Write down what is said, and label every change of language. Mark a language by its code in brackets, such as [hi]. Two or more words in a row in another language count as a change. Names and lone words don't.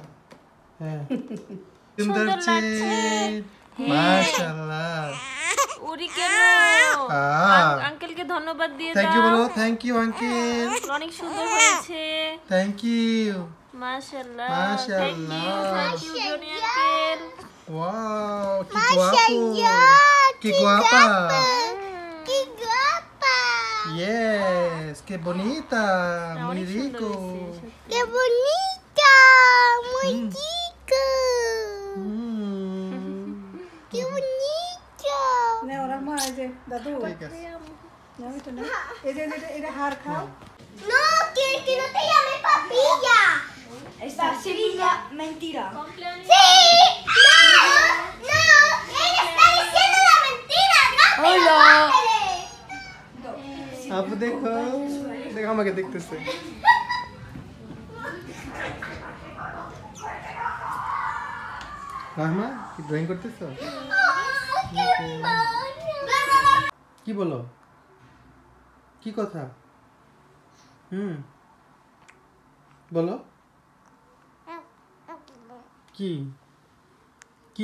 [bn] হ্যাঁ সুন্দর মাশাআল্লাহ ওরি কেন আঙ্কেলকে ধন্যবাদ দিয়ে দাও [en] thank you [bn] বলো [en] thank you [bn] আঙ্কেল অনেক সুন্দর হয়েছে [en] thank you [bn] মাশাআল্লাহ মাশাআল্লাহ [en] thank you [bn] জনি আঙ্কেল [es] wow qué guapa yes qué bonita muy rico qué bonita muy rico qué bonito [bn] নে ওরা মা এই যে দাদু ঠিক আছে নাও এটা না এই যে এটা হার খাও [es] no que no te llame papilla esta sería mentira sí no ella está diciendo la mentira no hola [bn] আপু দেখো দেখো আমাকে দেখতেছে রাহমা কি ড্রয়িং করতেছো কি বলো কি কথা বলো কি কি